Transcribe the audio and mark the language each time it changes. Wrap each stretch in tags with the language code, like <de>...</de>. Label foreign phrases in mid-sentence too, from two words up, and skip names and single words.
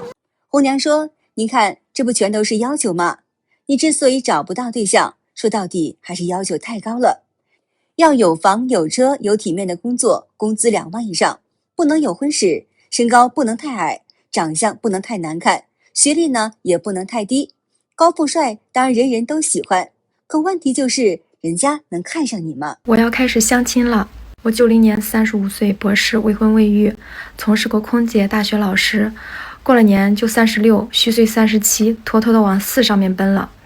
<zh>紅娘說，您看，這不全都是要求嗎？你之所以找不到對象，說到底還是要求太高了。要有房有車有體面的工作，工資2萬以上，不能有婚史，身高不能太矮，長相不能太難看，學歷呢也不能太低。高富帥當然人人都喜歡，可問題就是人家能看上你嗎？我要開始相親了。我90年35歲，博士，未婚未育，從事過空姐、大學老師，過了年就36，虛歲37，妥妥的往4上面奔了。</zh>